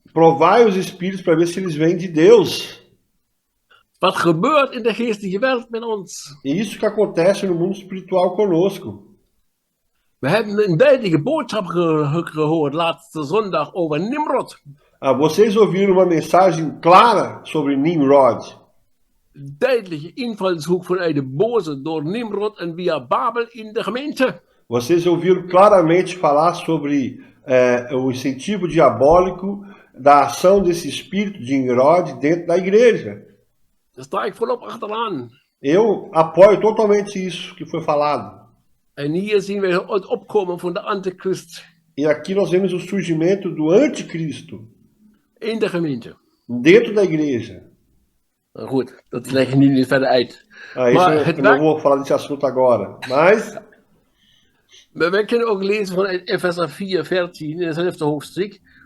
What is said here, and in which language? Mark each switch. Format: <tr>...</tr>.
<pt>Provai os espíritos para ver se eles vêm de Deus.</pt> <nl>Wat gebeurt in de geestelijke wereld met ons?</nl> <pt>E isso que acontece no mundo espiritual conosco.</pt> <nl>We hebben een duidelijke boodschap gehoord laatste zondag over Nimrod.</nl> <pt>Vocês ouviram uma mensagem clara sobre Nimrod.</pt> <nl>Duidelijke invalshoek vanuit de boze door Nimrod en via Babel in de gemeente.</nl> <pt>Vocês ouviram claramente falar sobre o incentivo diabólico da ação desse espírito de Nimrod dentro da igreja.</pt> <nl>Daar sta ik volop achteraan.</nl> <pt>Eu apoio totalmente isso que foi falado.</pt> <nl>En hier zien we het opkomen van de antichrist.</nl> <pt>E aqui nós vemos o surgimento do anticristo.</pt> <nl>In de gemeente.</nl> <pt>Dentro da igreja.</pt> <nl>Goed, dat leg ik nu niet verder uit.</nl> <pt>Eu não vou falar desse assunto agora. Mas</pt> <nl>we kunnen ook lezen vanuit Efezer 4:14 in hetzelfde hoofdstuk.</nl>